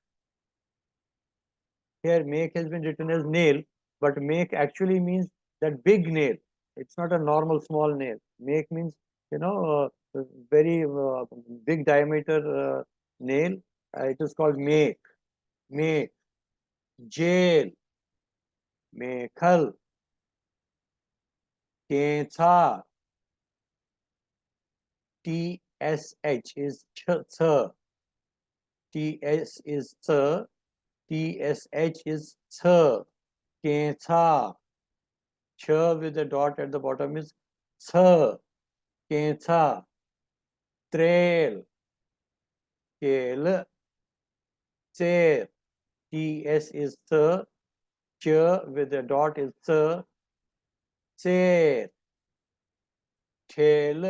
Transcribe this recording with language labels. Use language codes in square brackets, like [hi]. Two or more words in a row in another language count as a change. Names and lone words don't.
[en] Here make has been written as nail, but make actually means that big nail. It's not a normal small nail. Make means, very big diameter nail. It is called make. Make. Jail. Mekhal. Kecha. TSH is ch. TS is ch. TSH is ch. Kecha. Ch with a dot at the bottom is ch. Kecha. Trail. Kel. Chair. TS is ch. Ch with a dot is ch. Chair. Tail.